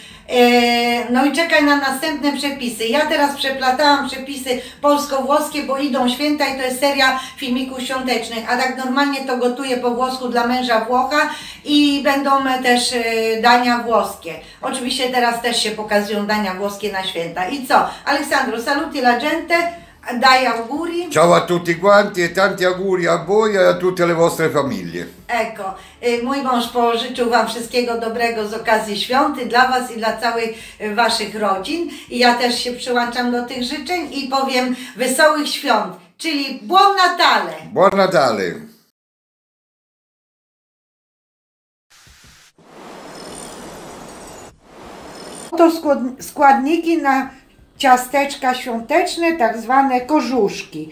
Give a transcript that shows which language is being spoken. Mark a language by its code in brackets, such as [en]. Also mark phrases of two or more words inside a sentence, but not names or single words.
[pl] No i czekaj na następne przepisy. Ja teraz przeplatałam przepisy polsko-włoskie, bo idą święta i to jest seria filmików świątecznych, a tak normalnie to gotuję po włosku dla męża Włocha i będą też dania włoskie. Oczywiście teraz też się pokazują dania włoskie na święta. I co? [it] Alessandro, saluti la gente. Dai auguri. Ciao a tutti quanti e tanti auguri a voi e a tutte le vostre famiglie. Ecco, [pl] mój mąż pożyczył Wam wszystkiego dobrego z okazji świąt dla Was i dla całych Waszych rodzin. I ja też się przyłączam do tych życzeń i powiem wesołych świąt, czyli [it] Buon Natale. Buon Natale. [pl] To składniki na ciasteczka świąteczne, tak zwane korzuszki.